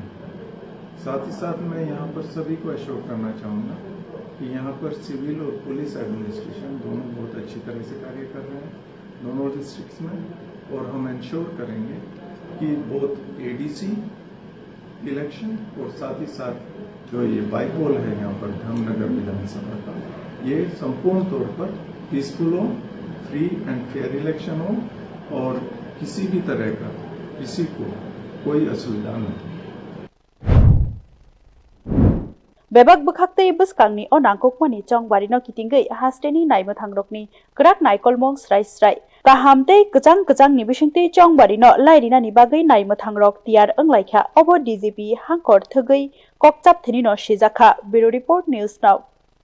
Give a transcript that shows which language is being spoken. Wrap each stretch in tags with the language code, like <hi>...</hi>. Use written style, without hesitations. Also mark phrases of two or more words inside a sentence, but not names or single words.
<hi>साथ ही साथ मैं यहाँ पर सभी को एश्योर करना चाहूँगा कि यहाँ पर सिविल और</hi> <en>police administration</en> <hi>दोनों बहुत अच्छी तरह से कार्य कर रहे हैं दोनों डिस्ट्रिक्ट्स में और हम इंश्योर करेंगे कि बहुत</hi> <en>ADC election</en> <hi>और साथ ही साथ जो ये बाईपोल है यहाँ पर धामनगर विधानसभा का ये संपूर्ण तौर पर पीसफुल हो</hi> <en>free and fair election</en> <hi>हो और किसी भी तरह का किसी को कोई असुविधा न हो।</hi> <trp>Bebak bwkhak tei bwkhakni onangkukmani chongbarino kitingwi hasteni naimothangrokni krak naikolmong srai kaham tei kejang ni bisingtei chongbarino lairinani bagai naimothangrok tiyar wnglaikha obo DGP hangkhor thugui kokchap thinino sijakha</trp> <en>bureau report news now।</en>